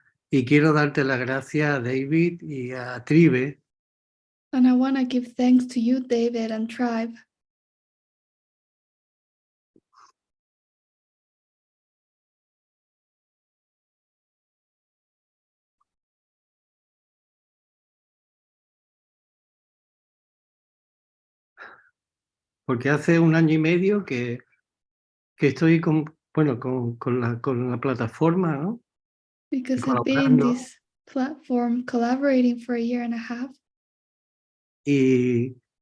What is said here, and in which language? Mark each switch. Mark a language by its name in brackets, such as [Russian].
[Spanish] Y quiero darte las gracias a David y a Tribe [English] And I want to give thanks to you, David, and Tribe, [Spanish] porque hace 1 año y medio que estoy con la plataforma, ¿no? [English] because I've been in [Spanish] Colaborando. [English] this platform collaborating for 1.5 years.